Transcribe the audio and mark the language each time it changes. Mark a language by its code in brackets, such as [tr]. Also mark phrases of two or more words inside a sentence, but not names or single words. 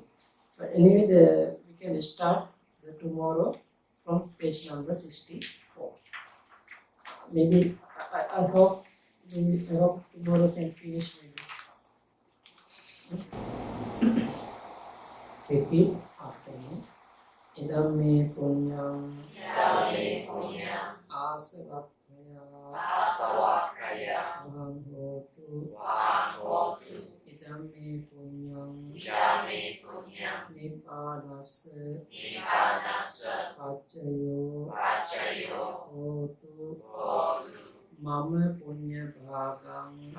[en] But anyway, we can start tomorrow from page number 64. Maybe I hope tomorrow can finish maybe. Repeat after me. [pi] Idam me punyam asavakkhaya aham hotu idam me punyam nipadassa paccayo hotu mama punya bhagam